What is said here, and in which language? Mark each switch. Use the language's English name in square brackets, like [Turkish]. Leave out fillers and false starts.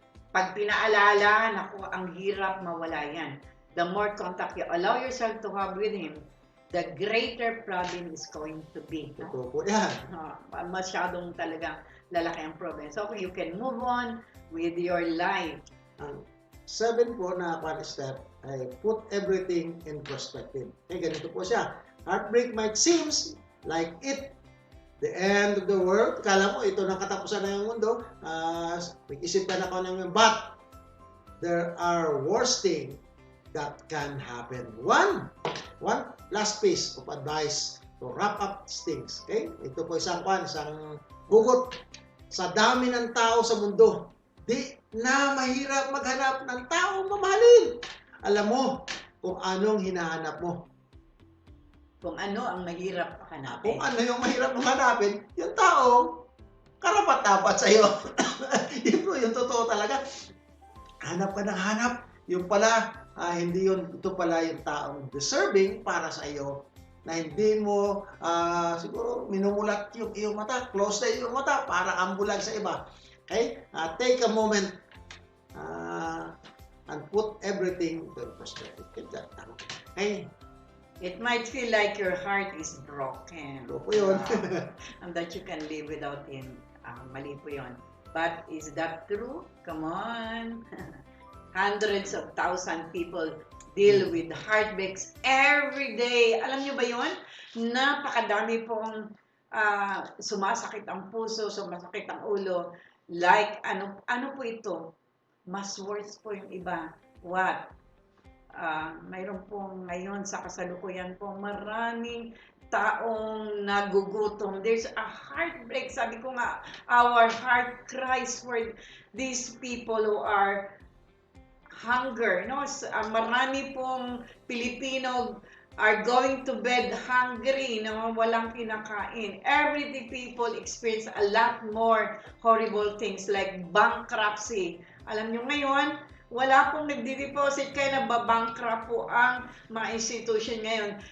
[Filipino] Pag pinaalala, naku, ang hirap mawala yan. [English] The more contact you allow yourself to have with him, the greater problem is going to be. [Filipino] Ito po yan. Masyadong talagang lalaki ang problem. [English] So you can move on with your life. 7 po na one step ay put everything in perspective. [Filipino] Ganito po siya. [English] Heartbreak might seem like it the end of the world. [Filipino] Kala mo ito na katapusan na yung mundo. Nag-isip ka na ko ng [English] but there are worse things that can happen. One last piece of advice to wrap up things. Okay? [Filipino] Ito po isang hugot sa dami ng tao sa mundo. Di na mahirap maghanap ng tao mamahalin. Alam mo kung anong hinahanap mo. Kung ano ang mahirap hanapin. Kung ano yung mahirap mong hanapin, yung tao, karapat-dapat sa'yo. Yun po, yung totoo talaga. Hanap ka ng hanap. Yung pala, hindi yun, ito pala yung taong deserving para sa iyo na hindi mo siguro minumulat yung iyong mata, close na yung mata para ambulan sa iba. Okay? [English] Take a moment and put everything into perspective. Okay? It might feel like your heart is broken. [Filipino] So po yun. [English] And that you can live without Him. [Filipino] Mali po yun. [English] But is that true? Come on. Hundreds of thousand people deal with heartbreaks every day. [Filipino] Alam niyo ba yun? Napakadami pong sumasakit ang puso, sumasakit ang ulo. Like, ano po ito? Mas worse po yung iba. What? Mayroon pong ngayon sa kasalukuyan po maraming taong nagugutom. [English] There's a heartbreak. [Filipino] Sabi ko nga, [English] our heart cries for these people who are hunger. No? [Filipino] Marami pong [English] Pilipino are going to bed hungry, no? [Filipino] Walang kinakain. [English] Everyday people experience a lot more horrible things like bankruptcy. [Filipino] Alam nyo ngayon, wala pong nagdi-deposit kaya nababankrupt po ang mga institution ngayon.